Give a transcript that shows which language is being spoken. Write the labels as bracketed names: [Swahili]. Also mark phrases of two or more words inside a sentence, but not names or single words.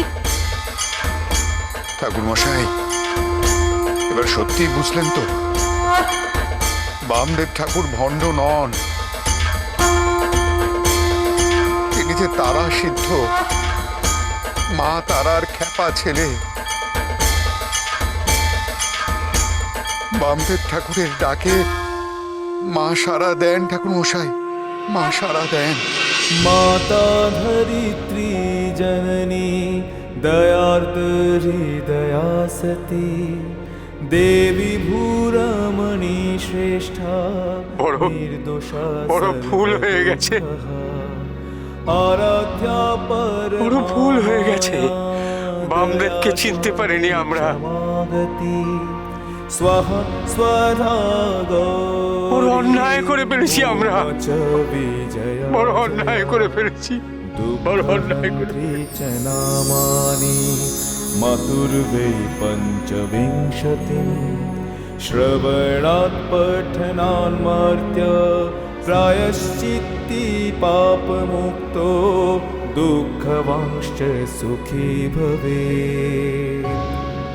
[Bangla] ঠাকুর মশাই, এবার সত্যি বুঝলেন তো, বামদেব ঠাকুর ভণ্ড নন, তিনি যে তারা সিদ্ধ, মা তারার খেপা ছেলে। বামদেব ঠাকুরের ডাকে মা সাড়া দেন। ঠাকুর মশাই, মা সাড়া দেন। [Sanskrit] माता धरित्री जननी दयार्द हृदया सती देवी भूरमणि श्रेष्ठा निर्दोषा [Bangla] বড় ভুল হয়ে গেছে, [Sanskrit] आराध्या पर [Bangla] বড় ভুল হয়ে গেছে। বামদেবকে চিনতে পারিনি আমরা। [Sanskrit] स्वः स्वधा [Bangla] বড় অন্যায় করে ফেলেছি আমরা, বড় অন্যায় করে ফেলেছি, বড় অন্যায় করে। [Sanskrit] नामानि मातुर्वै पञ्चविंशतिं श्रवणात् पठनान्मर्त्य प्रायश्चित्ति पापमुक्तो दुःखवांश्च सुखी भवेत्।